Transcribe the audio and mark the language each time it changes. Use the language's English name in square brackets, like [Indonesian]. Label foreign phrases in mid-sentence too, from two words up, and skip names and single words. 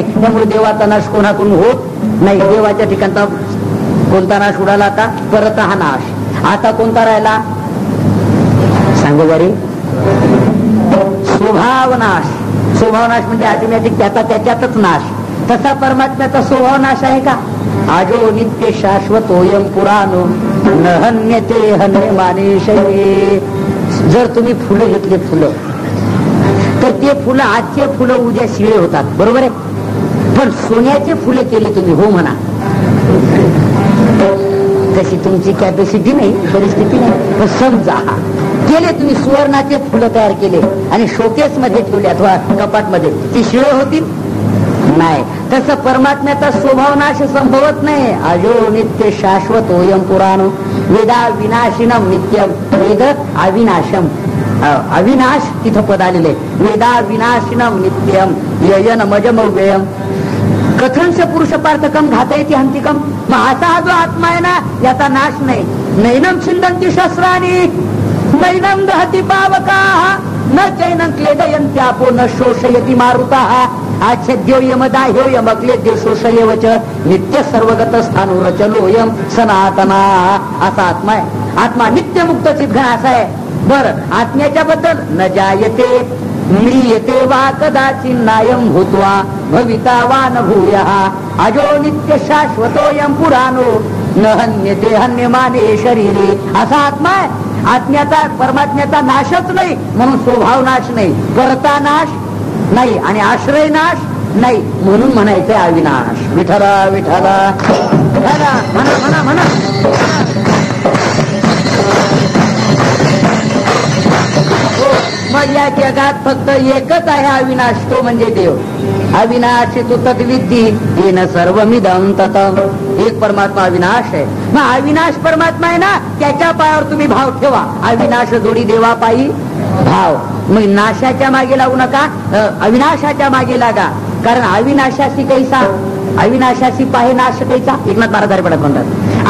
[Marathi] त्यामुळे देवाचा नाश कोणाकडून होत नाही. देवाच्या ठिकाणचा कोणता नाश उडाला आता, परत हा नाश. आता कोणता राहिला सांगू बरे, स्वभावनाश. स्वभावनाश म्हणजे ऑटोमॅटिक त्याचा त्याच्यातच नाश. तसा परमात्म्याचा स्वभाव नाश आहे का. [Sanskrit] आजो नित्य शाश्वतोयम पुराणो न हन्यते हन्यमाने शये. [Marathi] जर तुम्ही फुलं घेतले फुलं, तर ते फुलं आजचे फुलं उद्या शिळे होतात, बरोबर आहे. पण सोन्याचे फुलं केले तुम्ही, हो म्हणा, तशी तुमची कॅपॅसिटी नाही, परिस्थिती नाही, पण समजा केले तुम्ही. सुवर्णाचे फुलं तयार केले आणि शोकेस मध्ये ठेवले अथवा कपाट मध्ये, ती शिळे होतील नाही. तसं परमात्म्याचा स्वभाव नाश संभवत नाही. [Sanskrit] अजो नित्य शाश्वत ओयम पुराण वेदा विनाशिनम नित्यम. वेद अविनाशम, [Marathi] अविनाश तिथं पद आलेले. [Sanskrit] वेदा विनाशिनम नित्यम ययन मजम व्ययम कथनश पुरुष पार्थकम घातयती हंतिकम. [Marathi] मग असा हा जो आत्मा आहे ना, याचा नाश नाही. [Sanskrit] नैनम छिंदंती शस्त्राणी नैनम दहती पावका न चैनं क्लेदयन्त्यापो न शोषयती मारुता. आच्छेद्यो यमदाह्यो यमक्लेद्यो शोषयेवच नित्य सर्वगत स्थानो रचलोयम सनातना. [Marathi] असा आत्मा आहे. आत्मा नित्य मुक्त चिद्घन असा आहे. [Sanskrit] बर, [Marathi] आत्म्याच्या बद्दल [Sanskrit] न जायते म्रियते वा कदाचिन्नायं भूत्वा भविता वा न भूयः. अजो नित्य शाश्वतोयम पुराणो न हन्यते हन्यमाने शरीरे. [Marathi] असा आत्मा आहे. आत्म्याचा परमात्म्याचा नाशच नाही, म्हणून स्वभाव नाश नाही, करता नाश नाही आणि आश्रय नाश नाही, म्हणून म्हणायचंय अविनाश. विठला विठला म्हणा म्हणा म्हणा. मग या जगात फक्त एकच आहे अविनाश, तो म्हणजे देव. [Sanskrit] अविनाशी तू तद्विद्धी येन सर्वमिदं ततम्. [Marathi] एक परमात्मा अविनाश आहे. मग अविनाश परमात्मा आहे ना, त्याच्या पायावर तुम्ही भाव ठेवा. अविनाश जोडी देवा पायी भाव. मग नाशाच्या मागे लागू नका, अविनाशाच्या मागे लागा. कारण अविनाशाशी कैसा, अविनाशाशी पाहे नाश कैसा, एकनाथ महाराज पडत म्हणतात.